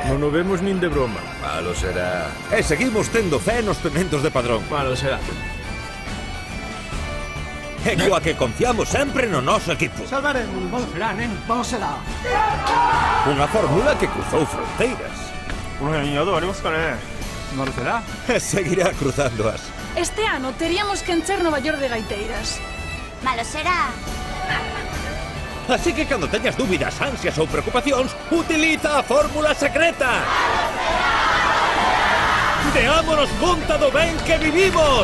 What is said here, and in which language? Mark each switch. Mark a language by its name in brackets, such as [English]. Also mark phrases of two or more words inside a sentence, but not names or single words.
[Galician] Non o vemos nin de broma. Malo será. E seguimos tendo fe nos pementos de Padrón. Malo será. E coa que confiamos sempre no noso equipo. Salvaremos. Malo será, nen. Malo será. Unha fórmula que cruzou fronteiras. [Japanese] この辺宿ありますかね。 [Galician] malo será. E seguirá cruzándoas. Este ano teríamos que encher Nova York de gaiteiras. Malo será. Así que cando teñas dúbidas, ansias ou preocupacións, utiliza a fórmula secreta. Deámonos conta do ben que vivimos.